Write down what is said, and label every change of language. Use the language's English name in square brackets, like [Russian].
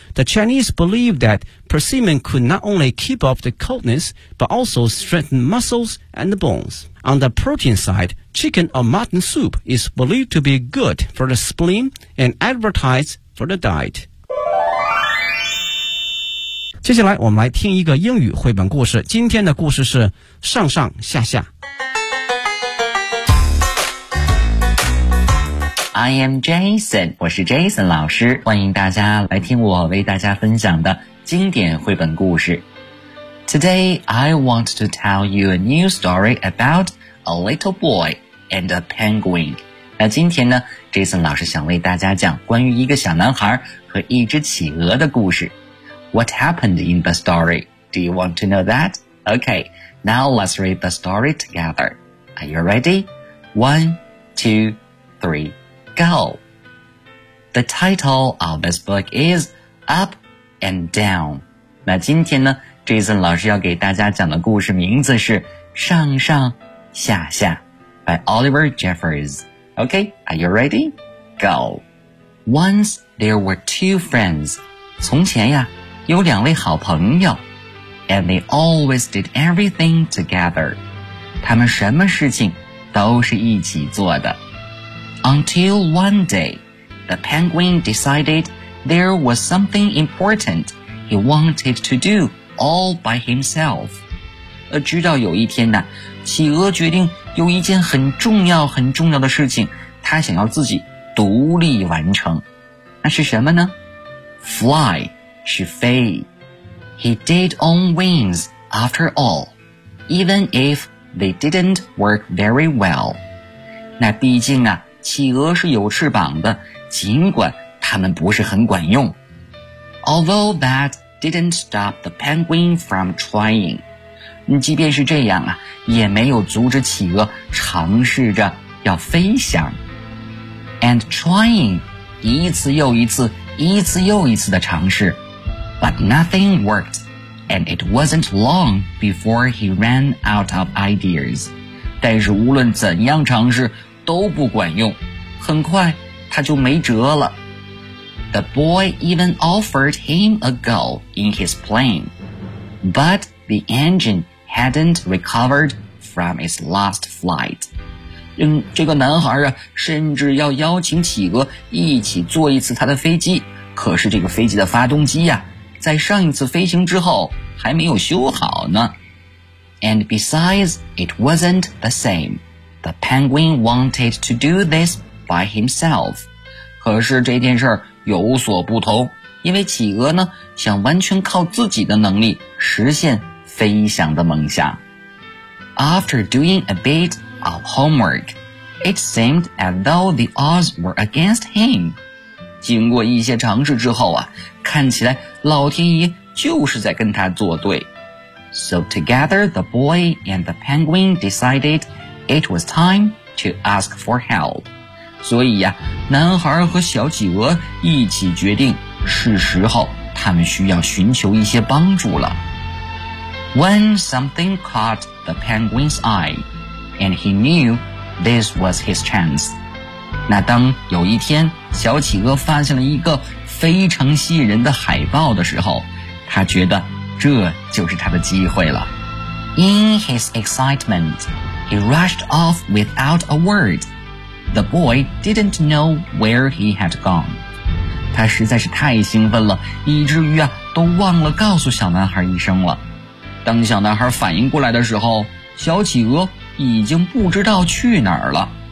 [English] The Chinese believe that persimmon could not only keep off the coldness, but also strengthen muscles and bones. On the protein side, chicken or mutton soup is believed to be good for the spleen and advertised for the diet. [Chinese] 接下来我们来听一个英语绘本故事。今天的故事是上上下下。 [English] I am Jason, [Chinese] 我是 Jason 老师，欢迎大家来听我为大家分享的经典绘本故事。 [English] Today, I want to tell you a new story about a little boy and a penguin. [Chinese] 那今天呢 ,Jason 老师想为大家讲关于一个小男孩和一只企鹅的故事。 [English] What happened in the story? Do you want to know that? Okay, now let's read the story together. Are you ready? 1, 2, 3. Go. The title of this book is Up and Down. [Chinese] 那今天呢 ,Jason 老师要给大家讲的故事名字是上上下下 by Oliver Jeffers. [English] Okay, are you ready? Go. Once there were two friends. [Chinese] 从前呀有两位好朋友 [English] and they always did everything together. [Chinese] 他们什么事情都是一起做的。 [English] Until one day, the penguin decided there was something important he wanted to do all by himself. [Chinese] 直到有一天呢，企鹅决定有一件很重要很重要的事情，他想要自己独立完成。那是什么呢？Fly, 是飞。 [English] He did on wings after all, even if they didn't work very well. [Chinese] 那毕竟啊企鹅是有翅膀的，尽管它们不是很管用。 [English] Although that didn't stop the penguin from trying. [Chinese] 即便是这样啊，也没有阻止企鹅尝试着要飞翔。 [English] And trying, [Chinese] 一次又一次，一次又一次的尝试。 [English] But nothing worked, and it wasn't long before he ran out of ideas. [Chinese] 但是无论怎样尝试都不管用，很快他就没辙了。 [English] The boy even offered him a go in his plane, but the engine hadn't recovered from its last flight. [Chinese] 这个男孩啊，甚至要邀请企鹅一起坐一次他的飞机，可是这个飞机的发动机啊，在上一次飞行之后还没有修好呢。 [English] And besides, it wasn't the same. The penguin wanted to do this by himself. [Chinese] 可是这件事儿有所不同，因为企鹅呢，想完全靠自己的能力实现飞翔的梦想。 [English] After doing a bit of homework, it seemed as though the odds were against him. [Chinese] 经过一些尝试之后啊，看起来老天爷就是在跟他作对。 [English] So together the boy and the penguin decided... It was time to ask for help. [Chinese] 所以呀、男孩和小企鹅一起决定是时候他们需要寻求一些帮助了。 [English] When something caught the penguin's eye, and he knew this was his chance. [Chinese] 那当有一天小企鹅发现了一个非常吸引人的海报的时候，他觉得这就是他的机会了。 [English] In his excitement, he rushed off without a word. The boy didn't know where he had gone. [Chinese] 他实在是太兴奋了，以至于啊，都忘了告诉小男孩一声了。当小男孩反应过来的时候，小企鹅已经不知道去哪儿了。